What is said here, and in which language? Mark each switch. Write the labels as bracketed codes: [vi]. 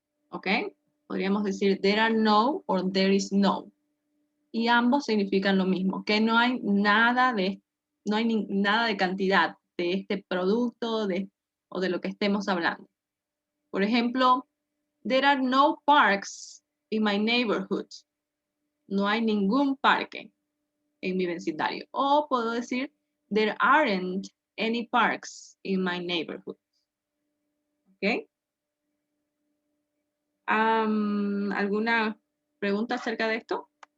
[en] ¿Ok? [es] Podríamos decir [en] there are no or there is no. [es] Y ambos significan lo mismo, que no hay nada de, nada de cantidad de este producto o de lo que estemos hablando. Por ejemplo, [en] there are no parks in my neighborhood. [es] No hay ningún parque en mi vecindario. O puedo decir, [en] there aren't any parks in my neighborhood. [es] ¿Ok? ¿Alguna pregunta acerca de esto?